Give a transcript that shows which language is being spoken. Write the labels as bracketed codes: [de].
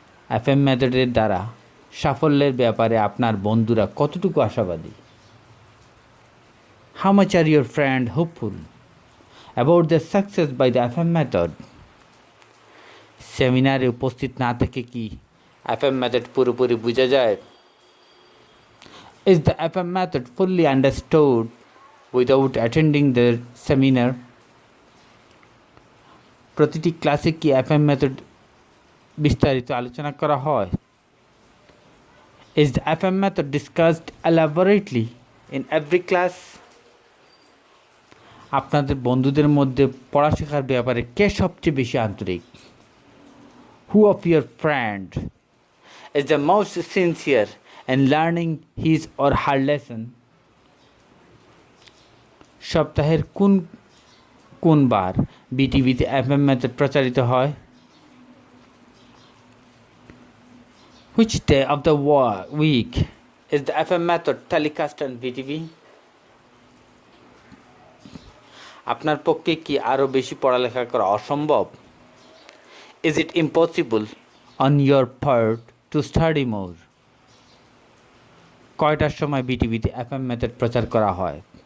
[bn] FM মেথডের দ্বারা সাফল্যের ব্যাপারে আপনার বন্ধুরা কতটুকু আশাবাদী? [en] How much are your friend hopeful about the success by the FM method? [bn] সেমিনারে উপস্থিত না থেকে কি এফএম মেথড পুরোপুরি বোঝা যায়? [en] Is the FM method fully understood without attending the seminar? [bn] প্রতিটি ক্লাসে কি এফএম মেথড বিস্তারিত আলোচনা করা হয়? [en] Is the FM method discussed elaborately in every class? [bn] আপনাদের বন্ধুদের মধ্যে পড়া শেখার ব্যাপারে কে সবচেয়ে বেশি আন্তরিক? [en] Who of your friend is the most sincere in learning his or her lesson? [bn] সপ্তাহের কোন কোন বার বিটিভিতে এফএম মেথড প্রচারিত হয়? [en] Which day of the week is the FM method telecast on BTV? [bn] আপনার পক্ষে কি আরও বেশি পড়ালেখা করা অসম্ভব? [en] Is it impossible on your part to study more? [bn] কয়টার সময় বিটিভিতে এফএম মেথড প্রচার করা হয়?